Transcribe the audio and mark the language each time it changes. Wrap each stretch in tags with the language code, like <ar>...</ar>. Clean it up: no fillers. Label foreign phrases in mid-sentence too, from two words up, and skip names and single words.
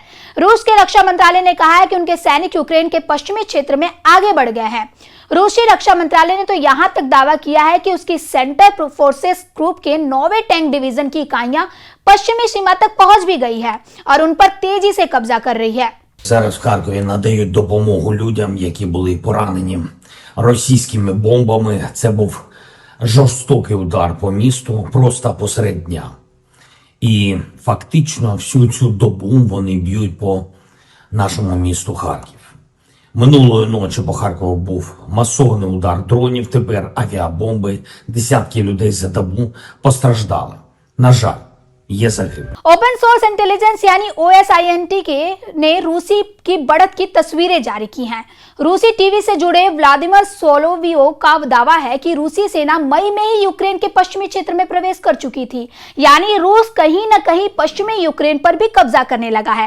<hi>रूस के रक्षा मंत्रालय ने कहा है कि उनके सैनिक यूक्रेन के पश्चिमी क्षेत्र में आगे बढ़ गए हैं। रूसी रक्षा मंत्रालय ने तो यहां तक दावा किया है कि उसकी</hi> <en>centre forces group</en> <hi>के 9वें टैंक डिवीजन की इकाइयां पश्चिमी सीमा तक पहुंच भी गई है और उन पर तेजी से कब्जा कर रही है।</hi> <uk>Зараз в Харкові надають допомогу людям, які були поранені російськими бомбами. Це був жорстокий удар по місту просто посеред дня. І фактично всю цю добу вони б'ють по нашому місту Харків. Минулої ночі по Харкову був масований удар дронів, тепер авіабомби. Десятки людей за добу постраждали. На жаль,</uk> <hi>ये सब</hi> <en>open source intelligence</en> <hi>यानी OSINT ने रूसी की बढ़त की तस्वीरें जारी की हैं। रूसी टीवी से जुड़े व्लादिमीर सोलोवियो का दावा है कि रूसी सेना मई में ही यूक्रेन के पश्चिमी क्षेत्र में प्रवेश कर चुकी थी, यानी रूस कहीं न कहीं पश्चिमी यूक्रेन पर भी कब्जा करने लगा है।</hi>